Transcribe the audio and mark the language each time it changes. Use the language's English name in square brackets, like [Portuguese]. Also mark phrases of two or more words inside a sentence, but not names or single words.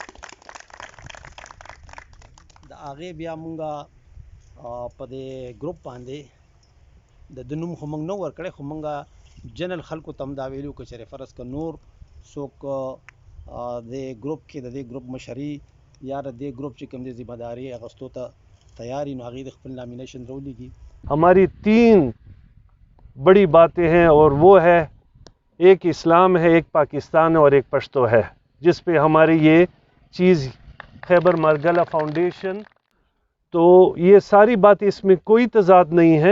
[Pashto] د هغې بیا مونږه په دې ګروپ باندې د نوم خو موږ نه ورکړی خو موږ جنرال خلکو ته هم دا ویلي که چېرې فرض که نور څوک د ګروپ کې د دې ګروپ مشري یا د دې ګروپ چې کوم دی ذمہ داري اخیستو ته تیار وي نو هغې د خپل نامینیشن راولیږي. [Urdu] ہماری 3 بڑی باتیں ہیں اور وہ ہے ایک اسلام ہے ایک پاکستان ہے اور ایک پشتو ہے جس پہ ہماری یہ چیز خیبر مارگلہ فاؤنڈیشن. تو یہ ساری باتیں اس میں کوئی تضاد نہیں ہے.